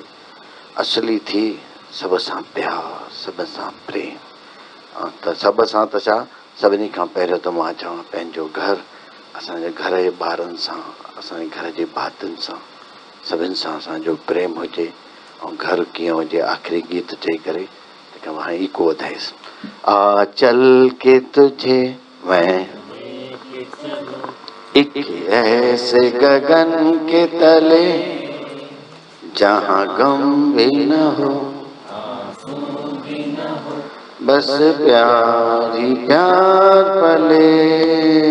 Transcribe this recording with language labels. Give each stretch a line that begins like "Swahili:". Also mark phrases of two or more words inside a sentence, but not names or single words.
Sindhi: असली थी सभ सां प्यार, सभ सां प्रेम। त सभ सां त छा, सभिनी खां पहिरियों त मां चवां पंहिंजो घरु असांजे घर जे ॿारनि सां, असांजे घर जे भातियुनि सां, सभिनि सां असांजो प्रेम हुजे ऐं घर कीअं हुजे। आख़िरी गीत चई करे तंहिंखां हाणे इको वधाइसि।
Hindi: आ चल के तुझे मैं एक ऐसे गगन के तले जहाँ गम भी न हो, बस प्यार ही प्यार पले।